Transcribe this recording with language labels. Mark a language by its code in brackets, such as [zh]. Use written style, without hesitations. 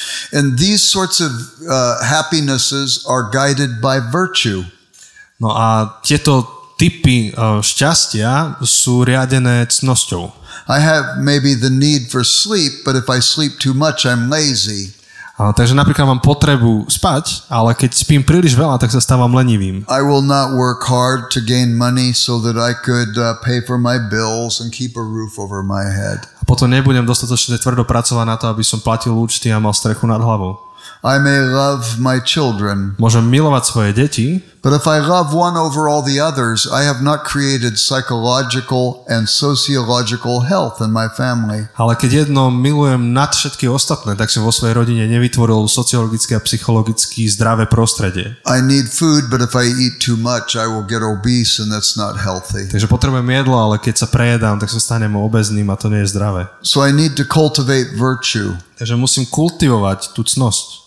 [en] And these sorts of happinesses are guided by virtue. [sk] No a tieto typy šťastia sú riadené cnosťou. [en] I have maybe the need for sleep, but if I sleep too much, I'm lazy. [sk] Takže napríklad mám potrebu spať, ale keď spím príliš veľa, tak sa stávam lenivým. [en] I will not work hard to gain money so that I could pay for my bills and keep a roof over my head. [sk] A potom nebudem dostatočne tvrdo pracovať na to, aby som platil účty a mal strechu nad hlavou. [en] I may love my children. [sk] Môžem milovať svoje deti, [en] but if I love one over all the others, I have not created psychological and sociological health in my family. [sk] Ale keď jedno milujem nad všetky ostatné, tak som vo svojej rodine nevytvoril sociologické a psychologicky zdravé prostredie. [en] I need food, but if I eat too much, I will get obese and that's not healthy. [sk] Takže potrebujem jedlo, ale keď sa prejedám, tak sa stanem obezným a to nie je zdravé. [en] So I need to cultivate virtue. [sk] Takže musím kultivovať tú cnosť.